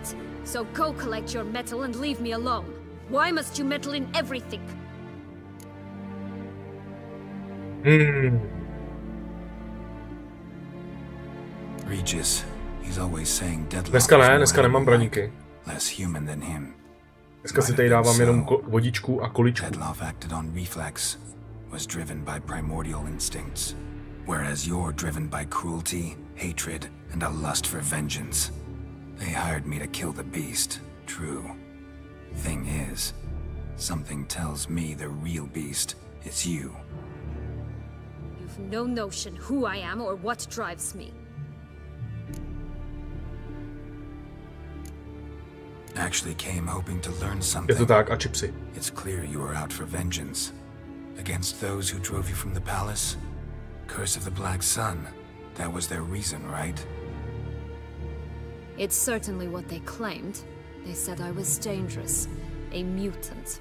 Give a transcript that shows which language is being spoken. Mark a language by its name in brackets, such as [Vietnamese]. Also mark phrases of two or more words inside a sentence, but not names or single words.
[English] So go collect your metal and leave me alone. Why must you meddle in everything? Regis, he's always saying Dettloff [Czech] Dneska nemám braníky. [English] less human than him. [Czech] Dneska si tady dávám jenom vodičku a količku. [English] Dettloff acted on reflex, was driven by primordial instincts, whereas you're driven by cruelty, hatred, and a lust for vengeance. They hired me to kill the beast, true. Thing is, something tells me the real beast is you. You've no notion who I am or what drives me. Actually came hoping to learn something. [Czech] Je to tak, a chipsy. [English] It's clear you were out for vengeance. Against those who drove you from the palace? Curse of the Black Sun. That was their reason, right? It's certainly what they claimed. They said I was dangerous. A mutant.